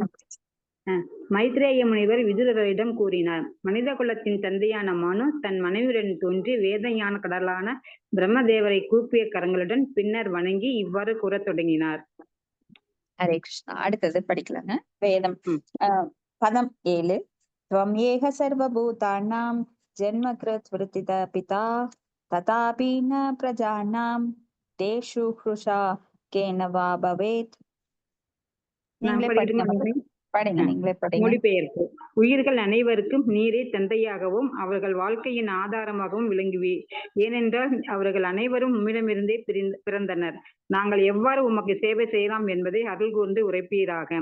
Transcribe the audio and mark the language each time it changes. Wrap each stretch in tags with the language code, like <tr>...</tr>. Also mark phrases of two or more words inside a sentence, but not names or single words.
<ta>மைத்ரேய முனிவர் விதுரரிடம் கூறினார், மனித குலத்தின் தந்தையான மனு தன் மனைவியுடன் தோன்றி வேத ஞான கடலான பிரம்மதேவரை கூப்பிய கரங்களுடன் பின்னர் வணங்கி இவ்வாறு கூறத் தொடங்கினார்.</ta> <sa>हरे कृष्ण.</sa> <ta>அடுத்தது படிக்கலாங்க. வேதம் பதம் 7.</ta> <sa>त्वं येह सर्वभूतानां जन्मकृत् वृत्तितः पिता तथापि न प्रजानां तेषु हृषा केन वा भवेत्.</sa> <ta>நான் நீங்களே படிக்கட்டுமா படிங்க மகனே? படிங்க, நீங்களே படிங்க. மொழிபெயர்ப்பு. உயிர்கள் அனைவருக்கும் நீரே தந்தையாகவும் அவர்கள் வாழ்க்கையின் ஆதாரமாகவும் விளங்குவே. ஏனென்றால் அவர்கள் அனைவரும் உம்மிடமிருந்தே பிறந்தனர். நாங்கள் எவ்வாறு உமக்கு சேவை செய்யலாம் என்பதை அருள் கூர்ந்து உரைப்பீராக.</ta>